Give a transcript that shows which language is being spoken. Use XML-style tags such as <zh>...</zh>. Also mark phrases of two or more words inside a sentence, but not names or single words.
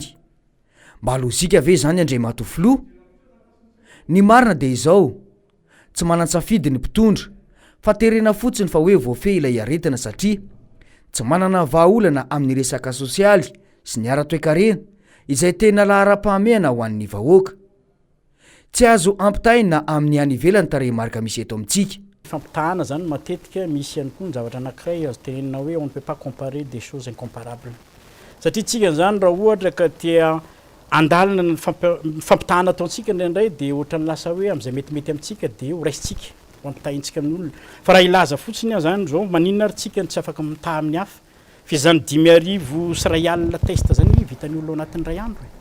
<mg>Mba lozika ve izany andray mato filoha? Ny marina dia izao tsy manan-tsafidy ny mpitondra fa terena fotsiny fa hoe voafehy ilay aretina satria tsy manana vahaolana amin'ny resaka sosialy sy ny ara-toekarena izay tena laharam-pahamehana ho an'ny vahoaka. Tsy azo ampitaina amin'ny any ivelany tarehimarika misy eto amintsika. Fampitahana zany matetika misy ihany koa ny zavatra anankiray azo tenenina hoe</mg> <fr>on ne peut pas comparer des choses incomparables.</fr> <mg>Satria tsika zany raha ohatra ka tia andalina ny fampitahana ataontsika indraindray dia ohatra ny lasa hoe amin'izay metimety amintsika dia ho raisitsika ho ampitahintsika amin'ny olona. Fa raha ilaza fotsiny zany zao maninona ary tsika ny tsy afaka mitaha amin'ny hafa. Fa izany 10,000 sy ray alina test zany vitan'ny olona ao anatin'ny ray andro.</mg>